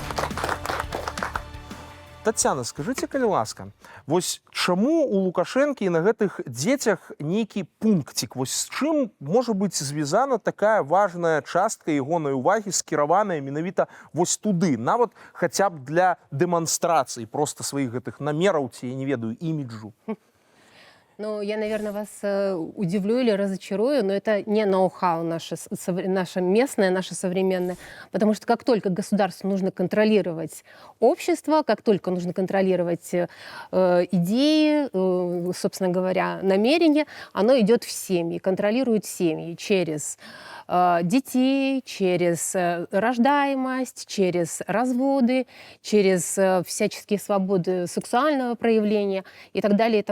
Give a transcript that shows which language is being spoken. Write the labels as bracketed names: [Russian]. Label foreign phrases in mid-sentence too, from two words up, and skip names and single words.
[Belarusian] Таццяна, скажыце, калі ласка, вось чаму у Лукашэнкі і на гэтых дзецях нейкі пункцік? Вось з чым можа быць звязана такая важная частка ягонай увагі, скіраваная менавіта вось туды, нават хаця б для дэманстрацыі проста сваіх гэтых намераў ці, я не ведаю, іміджу? [Russian] Ну, я, наверное, вас удивлю или разочарую, но это не ноу-хау наше местное, наше современное. Потому что как только государству нужно контролировать общество, как только нужно контролировать идеи, собственно говоря, намерения, оно идет в семьи, контролирует семьи через детей, через рождаемость, через разводы, через всяческие свободы сексуального проявления и так далее и тому подобное.